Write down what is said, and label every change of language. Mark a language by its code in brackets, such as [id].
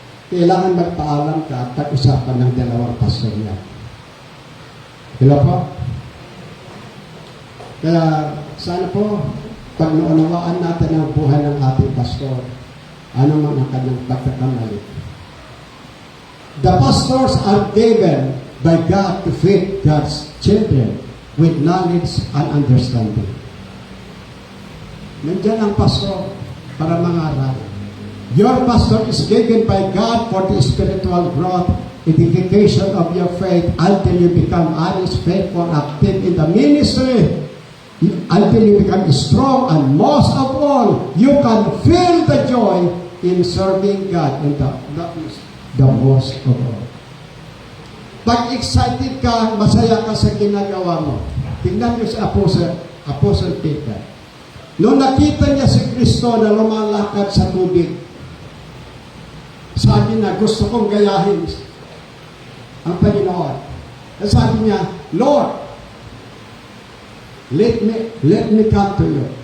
[tl] Kailangan magpaalam ka at pag-usapan ng dalawang pastor niya. Hello po? Kaya sana po, pag naunawaan natin ang buhay ng ating pastor, ano man ang kanyang pagkakamali. [en] The pastors are given by God to feed God's children with knowledge and understanding. [tl] Nandiyan ang pastor para mangaral. [en] Your pastor is given by God for the spiritual growth, edification of your faith until you become honest, faithful, active in the ministry, until you become strong, and most of all, you can feel the joy in serving God, and that is the most of all. [tl] Pag excited ka, masaya ka sa ginagawa mo. Tingnan niyo si Apostle Peter. Noong nakita niya si Kristo na lumalakad sa tubig, sabi niya, gusto kong gayahin ang Panginoon. At sabi niya, [en] Lord, let me come to you.